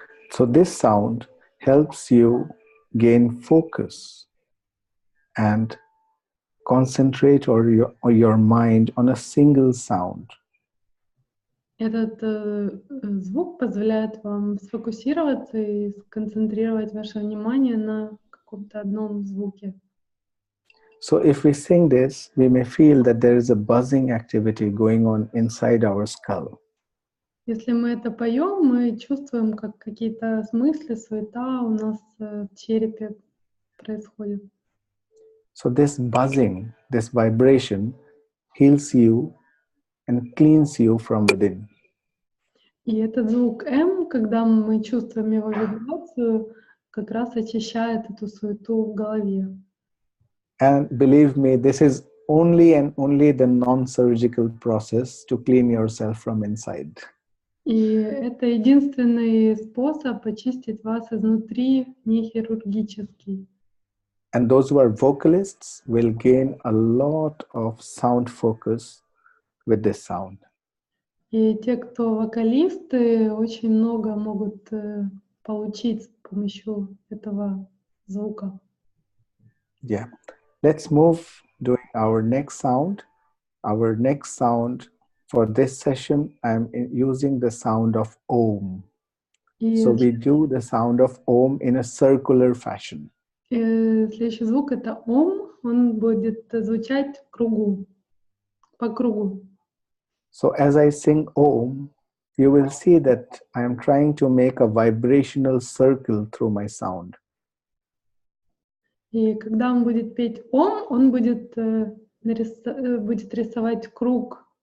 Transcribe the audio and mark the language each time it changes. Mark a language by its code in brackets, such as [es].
[en] So this sound helps you gain focus and concentrate or your mind on a single sound. [ru] Этот звук позволяет вам сфокусироваться и сконцентрировать ваше внимание на каком-то одном звуке. [en] So if we sing this, we may feel that there is a buzzing activity going on inside our skull. [ru] Если мы это поем, мы чувствуем, как какие-то смыслы, суета у нас в черепе происходит. [en] So this buzzing, this vibration heals you and cleans you from within. [ru] И этот звук «М», когда мы чувствуем его вибрацию, как раз очищает эту суету в голове. [en] And believe me, this is only and only the non-surgical process to clean yourself from inside. [ru] И это единственный способ очистить вас изнутри, не хирургический. [en] And those who are vocalists will gain a lot of sound focus with this sound. [ru] И те, кто вокалисты, очень много могут получить с помощью этого звука. [en] Yeah. Let's move doing our next sound. Our next sound for this session, I'm using the sound of Om. So we do the sound of Om in a circular fashion. [ru] Следующий звук — это Ом. Он будет звучать в кругу, по кругу. [en] So as I sing Om, you will see that I am trying to make a vibrational circle through my sound. [ru] И когда он будет петь Ом, он будет рисовать круг